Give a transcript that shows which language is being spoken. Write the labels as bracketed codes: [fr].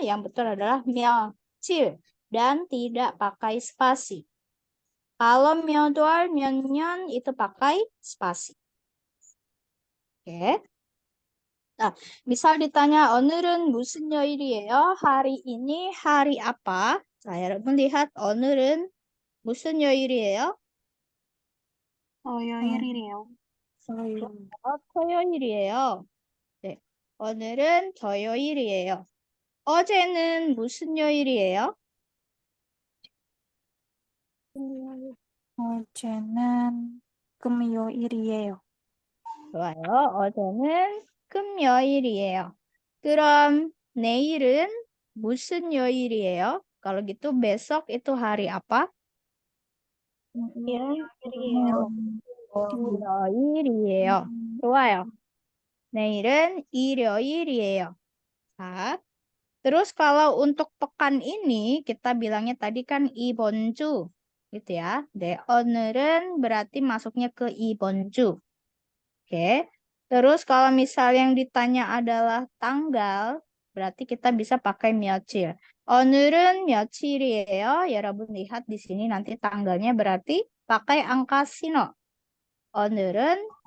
[id] Yang betul adalah 며칠 dan tidak pakai spasi. Kalau 몇월, 몇년 itu pakai spasi. Oke. Nah, misal ditanya [ko] 오늘은 무슨 요일이에요? [id] Hari ini hari apa? Saya melihat [ko] 오늘은 무슨 요일이에요? 토요일이래요. 토요일이에요. 네. 오늘은 토요일이에요. 어제는 무슨 요일이에요? 어제는 금요일이에요. 좋아요. 어제는 금요일이에요. 그럼 내일은 무슨 요일이에요? [id] Kalau gitu besok itu hari apa? [ko] 일요일이에요. 일요일이에요. 좋아요. 내일은 일요일이에요. [id] 자, terus kalau untuk pekan ini kita bilangnya tadi kan 이번 주 gitu ya. 네, 오늘은 berarti masuknya ke 이번 주. Oke. Terus kalau misal yang ditanya adalah tanggal, berarti kita bisa pakai 며칠. [ko] 오늘은 며칠이에요? 여러분 [id] lihat di sini nanti tanggalnya berarti pakai angka sino. 오늘은